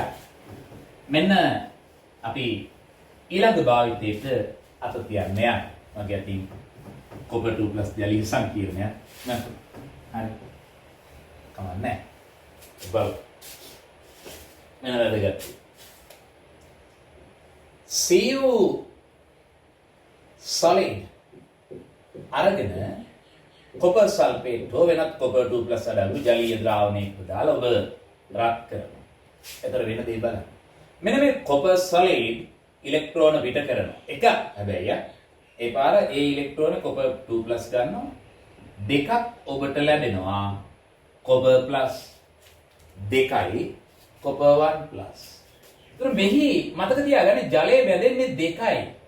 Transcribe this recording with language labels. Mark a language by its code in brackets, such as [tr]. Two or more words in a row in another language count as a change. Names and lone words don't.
[si] මෙන්න අපි ඊළඟ භාවිතයට අත තියන්න යන මගේ අතින් කොපර් 2+ ජලීය සංකීර්ණය නේද? හරි. කමන්නේ. බලමු. මෙන්න වැදගත්. [en] Cu solid [si] අරගෙන [en] copper sulfate [si] හෝ වෙනත් copper 2+ අඩංගු ජලීය ද්‍රාවණයක දාලා ඔබ රත් කරනවා. එතකොට වෙන දේ බලන්න. මෙන්න මේ [en] copper solid [si] ඉලෙක්ට්‍රෝන පිට කරනවා. එක හැබැයි ඒ පාර ඒ ඉලෙක්ට්‍රෝන copper 2+ ගන්නවා. දෙකක් ඔබට ලැබෙනවා [en] copper plus [si] දෙකයි copper 1+. ඒතර මෙහි මතක තියාගන්න ජලය බැඳෙන්නේ දෙකයි.